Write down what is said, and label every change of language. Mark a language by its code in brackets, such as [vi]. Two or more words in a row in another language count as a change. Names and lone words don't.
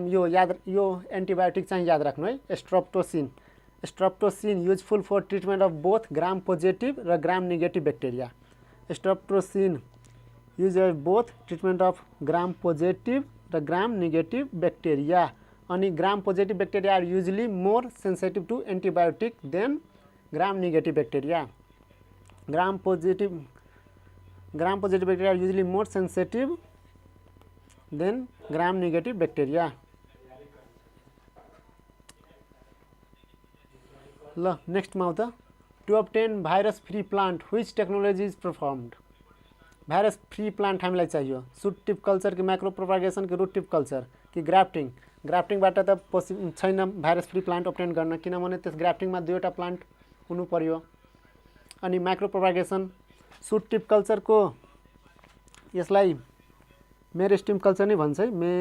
[ne] यो एन्टिबायोटिक चाहिँ याद राख्नु है। [en] Streptocin useful for treatment of both gram positive र gram negative bacteria। Streptocin use both treatment of gram positive र gram negative bacteria। अनि gram positive bacteria are usually more sensitive to antibiotic than gram negative bacteria. Gram positive bacteria are usually more sensitive than gram negative bacteria. [ne] ल नेक्स्ट में आउँदा [en] to obtain virus free plant which technology is performed. virus free plant [ne] हामीलाई चाहियो [en] shoot tip culture [ne] कि [en] micro propagation [ne] कि [en] root tip culture [ne] कि ग्राफ्टिंग। ग्राफ्टिङबाट त छैन [en] virus free plant obtain [ne] गर्न, किनभने त्यस ग्राफ्टिङमा दुईवटा प्लांट हुनु पर्यो। अनि [en] micro propagation shoot tip culture [ne] को यसलाई [en] meristem culture [ne] नै भन्छ है।